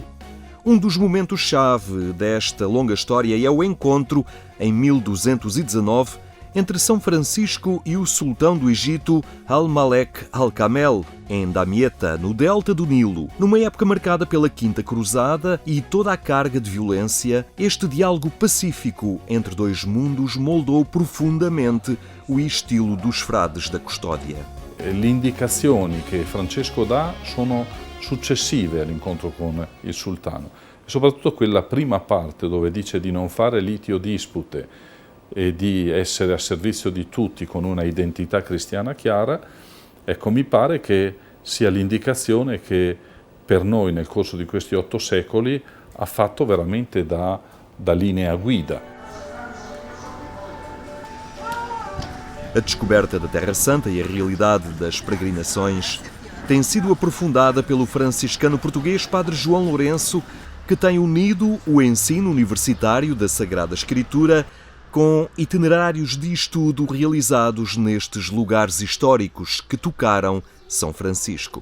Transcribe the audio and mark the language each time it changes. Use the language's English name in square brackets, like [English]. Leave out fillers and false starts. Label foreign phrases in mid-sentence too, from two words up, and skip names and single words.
[Portuguese] Um dos momentos-chave desta longa história é o encontro, em 1219, entre São Francisco e o sultão do Egito, Al-Malek Al-Kamel, em Damieta, no delta do Nilo. Numa época marcada pela Quinta Cruzada e toda a carga de violência, este diálogo pacífico entre dois mundos moldou profundamente o estilo dos frades da custódia. [Italian] Le indicazioni che Francesco dà sono successive all'incontro con il sultano, e soprattutto quella prima parte dove dice di non fare liti o dispute e di essere a servizio di tutti con una identità cristiana chiara. Ecco, mi pare che sia l'indicazione che per noi nel corso di questi 8 secoli ha fatto veramente da linea guida. [Portuguese] A descoberta da Terra Santa e a realidade das peregrinações tem sido aprofundada pelo franciscano português Padre João Lourenço, que tem unido o ensino universitário da Sagrada Escritura com itinerários de estudo realizados nestes lugares históricos que tocaram São Francisco.